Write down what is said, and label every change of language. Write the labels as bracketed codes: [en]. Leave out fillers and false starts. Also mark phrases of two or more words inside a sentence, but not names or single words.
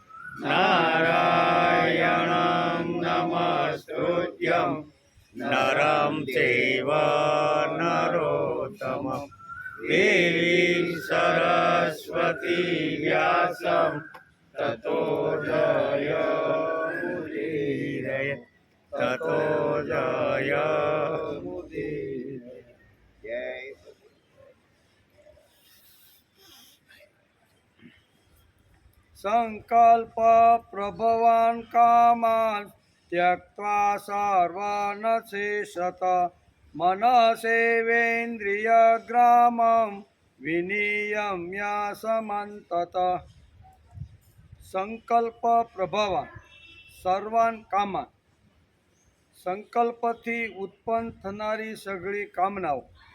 [sa] नारायणं नमस्कृत्यं नरं चैव नरोत्तमं देवीं सरस्वती व्यासं ततो जयमुदीरये ततो जयमुदीरये। संकल्प प्रभवान कामान त्यक्त्वा सर्वान शेषत मनसेवेन्द्रिय ग्रामं विनियम्यासमंतत संकल्प प्रभवान सर्वान कामान [gu] સંકલ્પથી ઉત્પન્ન થનારી સઘળી કામનાઓ